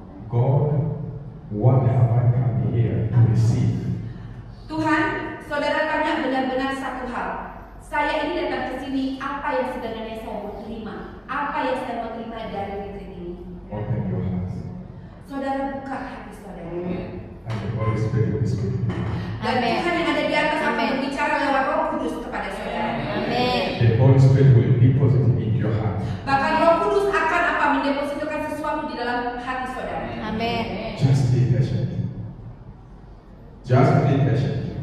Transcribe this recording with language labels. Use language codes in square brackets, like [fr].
[en] God, what have I come here to receive? [id] Tuhan, saudara tanya benar-benar satu hal. Saya ini datang ke sini, apa yang sebenarnya saya mau terima? Apa yang saya mau terima dari retreat ini? [en] Open your heart. [id] Saudara buka hati saudara. [en] And the Holy Spirit will speak to you. [id] Dan Amin. Tuhan yang ada di atas akan Amin. berbicara lewat Roh Kudus kepada saudara. Amin. [en] The Holy Spirit will deposit in your heart. [id] Bahkan Roh Kudus akan apa, mendepositkan sesuatu di dalam hati saudara. Amin. [en] Just be patient. Just be patient.